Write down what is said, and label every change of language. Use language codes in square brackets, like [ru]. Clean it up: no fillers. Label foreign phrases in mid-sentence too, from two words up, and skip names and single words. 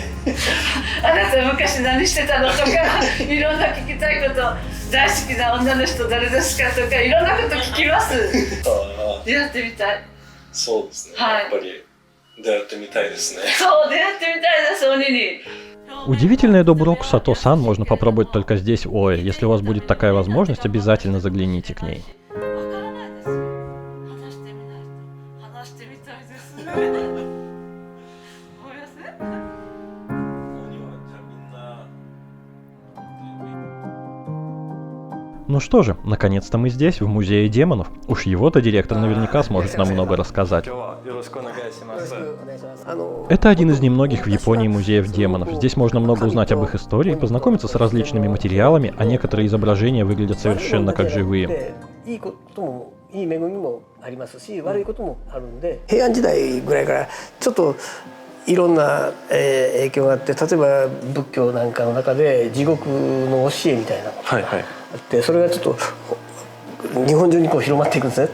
[ja] あなた昔何してたのとか、いろんな聞きたいこと、大好きな女の人誰ですかとか、いろんなこと聞きます。出会ってみたい。そうですね、はい、やっぱり出会ってみたいですね。そう、出会ってみたいです、鬼に。 [ru] Удивительное добуроку Сато-сан можно попробовать только здесь, в Ое. Если у вас будет такая возможность, обязательно загляните к ней. Ну что же, наконец-то мы здесь, в музее демонов. Уж его-то директор наверняка сможет нам много рассказать. Это один из немногих в Японии музеев демонов. Здесь можно много узнать об их истории, познакомиться с различными материалами, а некоторые изображения выглядят совершенно как живые. [ja] いい恵みもありますし、悪いこともあるんで、平安時代ぐらいからちょっといろんな影響があって、例えば仏教なんかの中で地獄の教えみたいなのがあって、それがちょっと日本中にこう広まっていくんですね。